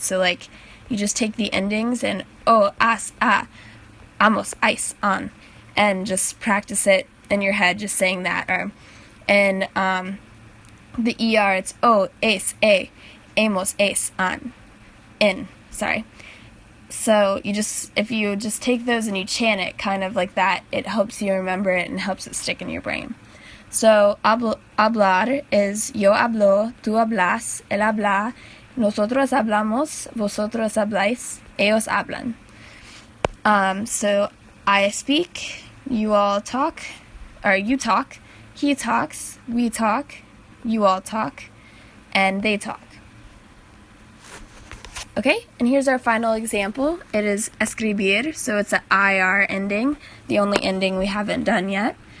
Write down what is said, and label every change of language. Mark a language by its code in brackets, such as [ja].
[en] So like you just take the endings and o, as, a, amos, ais, an, and just practice it in your head, just saying that. Or in the ER, it's o, es, a, amos, es, an, in. Sorry. So if you just take those and you chant it kind of like that, it helps you remember it and helps it stick in your brain. [es] So hablar is yo hablo, tú hablas, él habla, nosotros hablamos, vosotros habláis, ellos hablan. [en] So I speak, you all talk, or you talk, he talks, we talk, you all talk, and they talk. Okay, and here's our final example. It is escribir, so it's an IR ending, the only ending we haven't done yet.